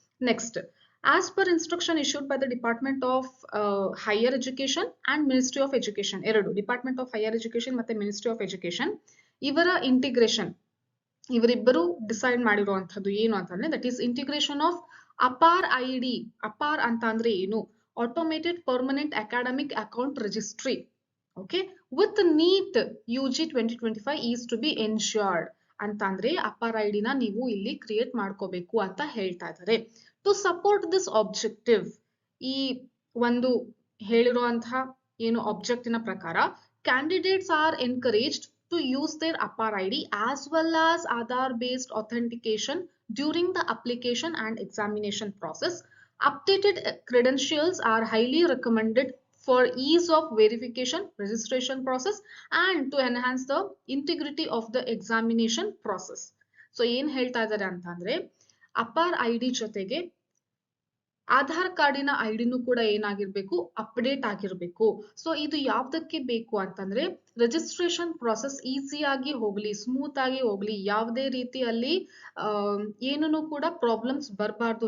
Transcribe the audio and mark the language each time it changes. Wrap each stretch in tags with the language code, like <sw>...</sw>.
<en>next, as per instruction issued by the department of higher education and ministry of education, ಎರಡು department of higher education ಮತ್ತೆ ministry of education ಇವರ integration,</en> <kn>ಇವರಿಬ್ಬರು decide ಮಾಡಿರುವಂತದ್ದು ಏನು ಅಂತಂದ್ರೆ,</kn> <en>That is integration of APAAR ID.</en> <kn>ಅಪಾರ್ ಅಂತ ಅಂದ್ರೆ ಏನು,</kn> <en>Automated permanent academic account registry.</en> <kn>Okay,</kn> <en>with NEET UG 2025 is to be ensured</en> <kn>ಅಂತ ಅಂದ್ರೆ ಅಪಾರ್ ID ನ ನೀವು ಇಲ್ಲಿ ಕ್ರಿಯೇಟ್ ಮಾಡ್ಕೋಬೇಕು ಅಂತ ಹೇಳ್ತಾ ಇದ್ದಾರೆ.</kn> <en>to support this objective,</en> <kn>ಈ ಒಂದು ಹೇಳಿರುವಂತಹ ಏನು ಆಬ್ಜೆಕ್ಟಿನ ಪ್ರಕಾರ,</kn> <en>Candidates are encouraged to use their APAR ID as well as Aadhaar based authentication during the application and examination process. Updated credentials are highly recommended for ease of verification, registration process and to enhance the integrity of the examination process.</en> <kn>So ಏನ್ ಹೇಳ್ತಾ ಇದ್ದಾರೆ ಅಂತ ಅಂದ್ರೆ, APAR ID ಜೊತೆಗೆ ಆಧಾರ್ ಕಾರ್ಡಿನ ಐಡಿನೂ ಕೂಡ ಏನಾಗಿರ್ಬೇಕು, update ಆಗಿರ್ಬೇಕು. ಸೊ ಇದು ಯಾವ್ದಕ್ಕೆ ಬೇಕು ಅಂತಂದ್ರೆ, ರಿಜಿಸ್ಟ್ರೇಷನ್ ಪ್ರಾಸೆಸ್ ಈಸಿಯಾಗಿ ಹೋಗ್ಲಿ, ಸ್ಮೂತ್ ಆಗಿ ಹೋಗ್ಲಿ, ಯಾವುದೇ ರೀತಿಯಲ್ಲಿ ಏನೂ ಕೂಡ ಪ್ರಾಬ್ಲಮ್ಸ್ ಬರಬಾರ್ದು.</kn>